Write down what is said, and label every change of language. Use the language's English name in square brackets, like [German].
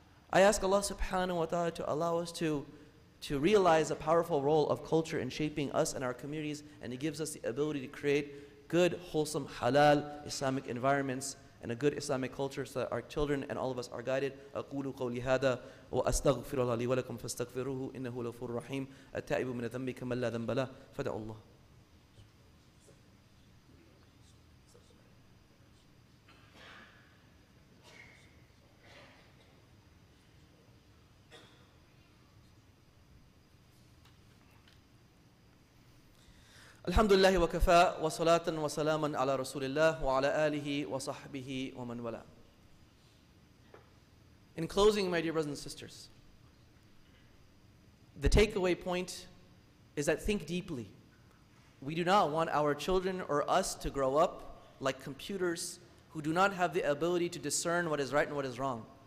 [English] I ask Allah subhanahu wa ta'ala to allow us to realize the powerful role of culture in shaping us and our communities, and He gives us the ability to create good, wholesome, halal Islamic environments and a good Islamic culture so that our children and all of us are guided. [Arabic] أقول قولي هذا وأستغفر الله لي ولكم فاستغفروه إنه غفور رحيم التائب من الذنب كمن لا ذنب له فادعوا الله. الحمد لله وكفى وصلاة وسلاما على رسول الله وعلى آله وصحبه ومن والاه. [English] In closing, my dear brothers and sisters, the takeaway point is that think deeply. We do not want our children or us to grow up like computers who do not have the ability to discern what is right and what is wrong.